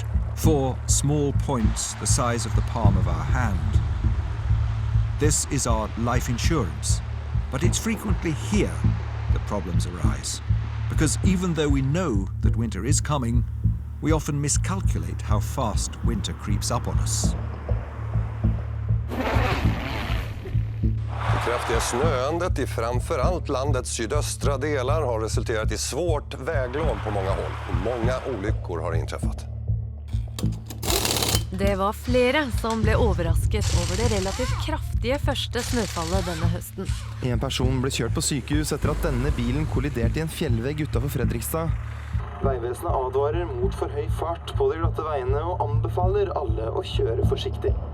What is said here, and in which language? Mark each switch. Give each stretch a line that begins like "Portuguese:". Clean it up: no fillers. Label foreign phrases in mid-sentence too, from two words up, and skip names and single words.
English: 4 small points the size of the palm of our hand. This is our life insurance, but it's frequently here that problems arise. Because even though we know that winter is coming, we often miscalculate how fast winter creeps up on us.
Swedish: Det kraftiga snöandet i framförallt landets sydöstra delar har resulterat i svårt väglov på många håll. Många olyckor har inträffat.
Norwegian: Det var flere som ble overrasket over det relativt kraftige første snøfallet denne høsten. En person ble kjørt på sykehus etter at denne bilen kolliderte i en fjellvegg utenfor Fredrikstad. Veivesenet advarer mot for høy fart på de glatte veiene og anbefaler alle å kjøre forsiktig.